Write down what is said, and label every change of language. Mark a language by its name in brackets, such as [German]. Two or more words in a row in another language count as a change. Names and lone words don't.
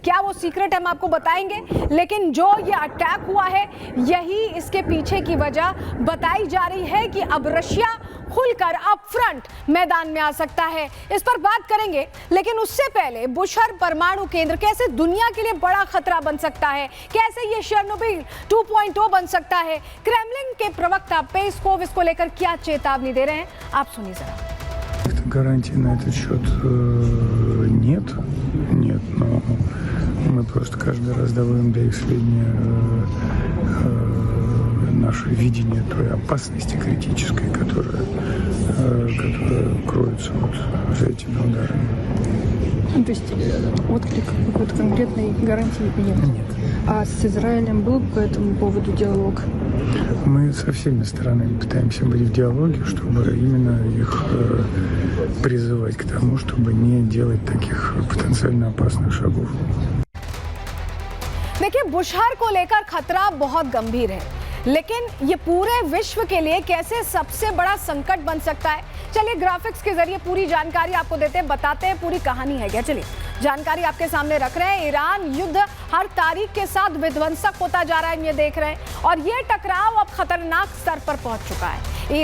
[Hindi] क्या वो सीक्रेट हम आपको बताएंगे, लेकिन जो ये अटैक हुआ है यही इसके पीछे की वजह बताई जा रही है कि अब रशिया खुलकर [English] up front [Hindi] मैदान में आ सकता है। इस पर बात करेंगे, लेकिन उससे पहले बुशहर परमाणु केंद्र कैसे दुनिया के लिए बड़ा खतरा बन सकता है, कैसे ये चेर्नोबिल 2.0 बन सकता है। क्रेमलिन के प्रवक्ता पेस्कोव इसको लेकर क्या चेतावनी दे रहे हैं, आप सुनिए जरा। [Russian] Гарантий на этот счет нет, но мы просто каждый раз доводим до их сведения наше видение той опасности критической, которая кроется вот за этими ударами. То есть отклик какой-то конкретной гарантии нет? Нет. А с Израилем был по этому поводу диалог? Мы со всеми сторонами пытаемся быть в диалоге, чтобы именно их призывать к тому, чтобы не делать таких потенциально опасных шагов. [Hindi] देखिए बुशहर को लेकर खतरा बहुत गंभीर है, लेकिन ये पूरे विश्व के लिए कैसे सबसे बड़ा संकट बन सकता है। चलिए ग्राफिक्स के जरिए पूरी जानकारी आपको देते हैं, बताते हैं पूरी कहानी है क्या। चलिए जानकारी आपके सामने रख रहे हैं। ईरान युद्ध हर तारीख के साथ विध्वंसक होता जा रहा है, ये देख रहे हैं, और ये टकराव अब खतरनाक स्तर पर पहुंच चुका है।